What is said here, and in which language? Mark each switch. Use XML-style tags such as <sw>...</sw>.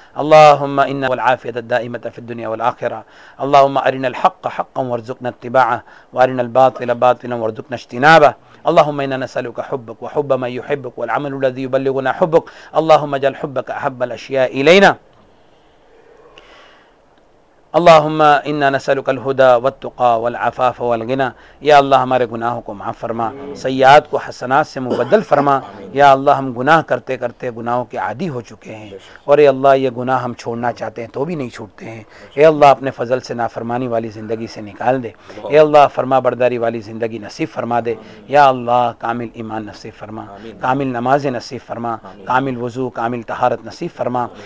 <ar>اللهم انا والعافية الدائمة في الدنيا والآخرة. اللهم ارنا الحق حقا وارزقنا اتباعه, وارنا الباطل باطلا وارزقنا اجتنابه. اللهم انا نسألك حبك وحب من يحبك والعمل الذي يبلغنا حبك. اللهم اجعل حبك احب الاشياء الينا. اللهم انا نسألك الهدى والتقى والعفاف والغنى.</ar> <ur>يا الله ہمارے گناہوں کو معاف فرما, سیئات کو حسنات سے مبدل فرما. یا اللہ ہم گناہ کرتے کرتے گناہوں کے عادی ہو چکے ہیں, اور اے اللہ یہ گناہ ہم چھوڑنا چاہتے ہیں تو بھی نہیں چھوڑتے ہیں. اے اللہ اپنے فضل سے نافرمانی والی زندگی سے نکال دے. اے اللہ فرما برداری والی زندگی نصیب فرما دے. یا اللہ کامل ایمان نصیب فرما, کامل نماز نصیب فرما, کامل وضو کامل طہارت نصیب فرما.</ur>